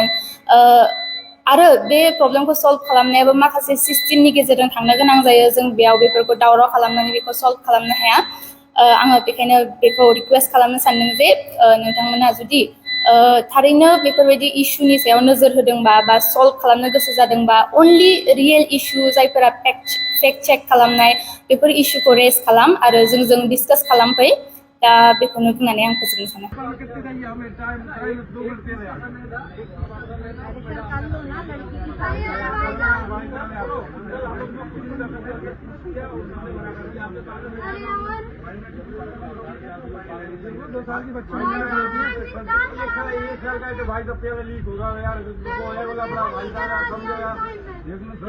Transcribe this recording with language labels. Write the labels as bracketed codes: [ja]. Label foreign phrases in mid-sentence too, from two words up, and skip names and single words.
[brx] आरो बे प्रब्लेमखौ सल्भ खालामनायाबो माखासे सिस्टेमनि गेजेरजों थांनो गोनां जायो जों बेयाव बेफोरखौ दावराव खालामनानै बेखौ सल्भ खालामनो हाया आङो बेखायनो बेखौ रिक्वेस्ट खालामनो सानदों जे नोंथांमोना जुदि थारैनो बेफोरबायदि इस्युनि सायाव नोजोर होदोंबा बा सल्भ खालामनो गोसो जादोंबा [en] only real issue [brx] जायफोरा [en] fact check [brx] खालामनाय बेफोर इस्युखौ रेज खालाम आरो जों डिसकास खालामफै दा बेखौनो बुंनानै आं फोजोबनो सानो [hi] दो साल की बच्ची है एक साल का तो भाई सब पेपर लीक होगा यार बोला अपना भाई साहब समझेगा देख